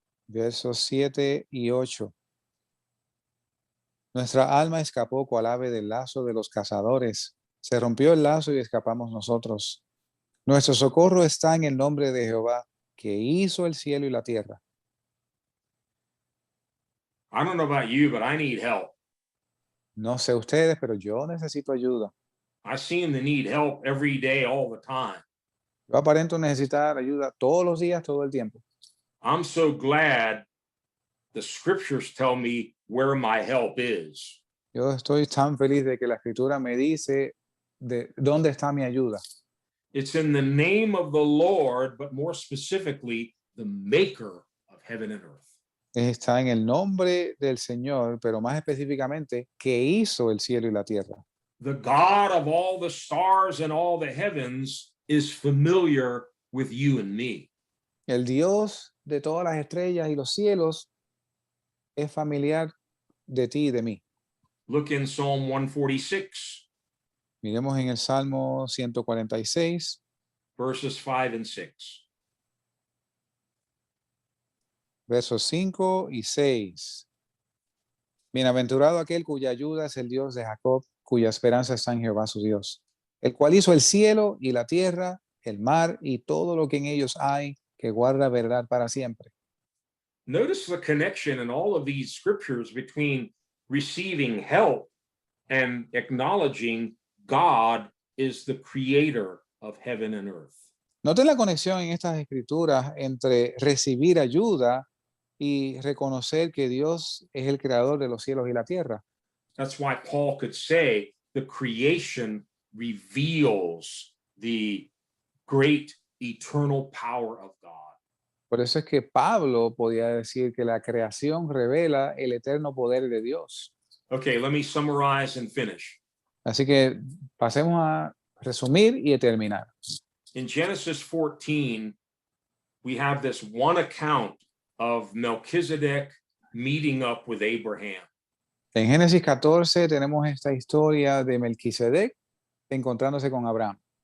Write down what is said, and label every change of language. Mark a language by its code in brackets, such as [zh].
[es] versos 7 y 8. Nuestra alma escapó cual ave del lazo de los cazadores. Se rompió el lazo y escapamos nosotros. Nuestro socorro está en el nombre de Jehová, que hizo el cielo y la tierra. [en] I don't know about you, but I need help. [es] No sé ustedes, pero yo necesito ayuda. [en] I seem to need help every day, all the time. [es] Yo aparento necesitar ayuda todos los días, todo el tiempo. [en] I'm so glad the scriptures tell me where my help is. [es] Yo estoy tan feliz de que la escritura me dice de dónde está mi ayuda. [en] It's in the name of the Lord, but more specifically, the maker of heaven and earth. [es] Está en el nombre del Señor, pero más específicamente, que hizo el cielo y la tierra. [en] The God of all the stars and all the heavens is familiar with you and me. [es] El Dios de todas las estrellas y los cielos es familiar de ti y de mí. [en] Look in Psalm 146, [es] Miremos en el Salmo 146, [en] verses 5 and 6. [es] versos 5 y 6. Bienaventurado aquel cuya ayuda es el Dios de Jacob, cuya esperanza está en Jehová su Dios, el cual hizo el cielo y la tierra, el mar y todo lo que en ellos hay, que guarda verdad para siempre. [en] Notice the connection in all of these scriptures between receiving help and acknowledging God is the creator of heaven and earth. [es] Noten la conexión en estas escrituras entre recibir ayuda y reconocer que Dios es el creador de los cielos y la tierra. [en] That's why Paul could say the creation reveals the great eternal power of God. [es] Por eso es que Pablo podía decir que la creación revela el eterno poder de Dios. [en] Okay, let me summarize and finish. [es] Así que pasemos a resumir y a terminar. [en] In Genesis 14, we have this one account of Melchizedek meeting up with Abraham. [es] En Génesis 14 tenemos esta historia de Melquisedec encontrándose con Abraham.